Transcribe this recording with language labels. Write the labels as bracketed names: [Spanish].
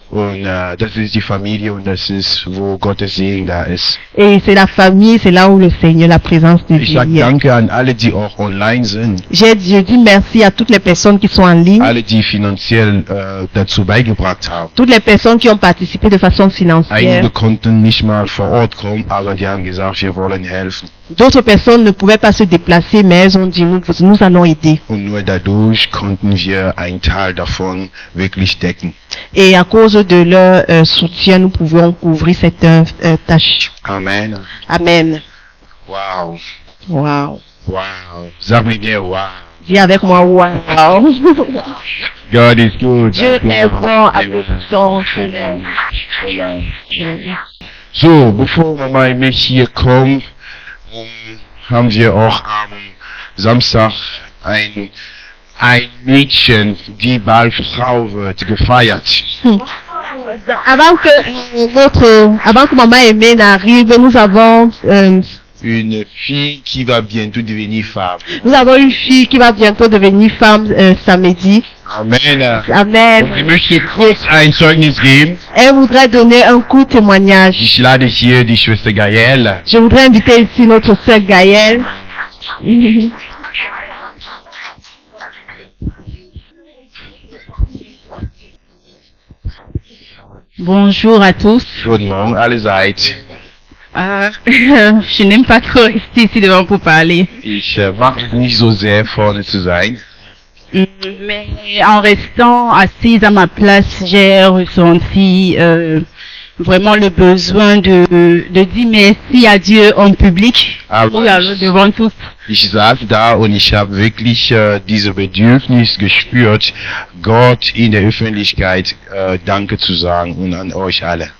[German] Und das ist die Familie und das ist, wo Gottes Segen da ist. [French] Et c'est la famille, c'est là où le Seigneur, la présence de [German] Ich [French] Dieu [German] sage [French] y est. [German] danke an alle, die auch online sind. [French] Je dis merci à toutes les personnes qui sont en ligne, [German] Alle, die finanziell dazu beigebracht haben. [French] toutes les personnes qui ont participé de façon financière. [German] Einige konnten nicht mal vor Ort kommen, aber die haben gesagt, wir wollen helfen. [French] D'autres personnes ne pouvaient pas se déplacer, mais elles ont dit, nous allons aider. [German] Und nur dadurch konnten wir einen Teil davon wirklich decken. [French] Et à cause de leur soutien, nous pouvons couvrir cette tâche. Amen. Amen. Wow. Wow. [German] Wow. Sag mit mir, wow. [French] Dis avec moi, wow. [English] God is good. [French] Dieu est bon avec son [German] So, bevor wir mal mit hier kommen, haben wir auch am Samstag ein Mädchen, die bald Frau wird, gefeiert. [French] Avant que maman Aimée n'arrive, nous avons Une fille qui va bientôt devenir femme. une fille qui va bientôt devenir femme samedi. Amen. Amen. [German] Ich möchte kurz ein Zeugnis geben. [French] Elle voudrait donner un court témoignage. [German] Ich lade hier die Schwester Gaëlle. [French] Je voudrais inviter ici notre sœur Gaëlle. Bonjour à tous. [German] Guten Morgen allerseits. [French] Je n'aime pas trop rester ici devant pour parler. [German] Ich mag es nicht so sehr vorne zu sein. [French] Mais en restant assise à ma place, j'ai ressenti vraiment le besoin de dire merci à Dieu en public. [German] Aber [French] Devant tous. [German] ich saß da und ich habe wirklich diese Bedürfnis gespürt, Gott in der Öffentlichkeit Danke zu sagen und an euch alle.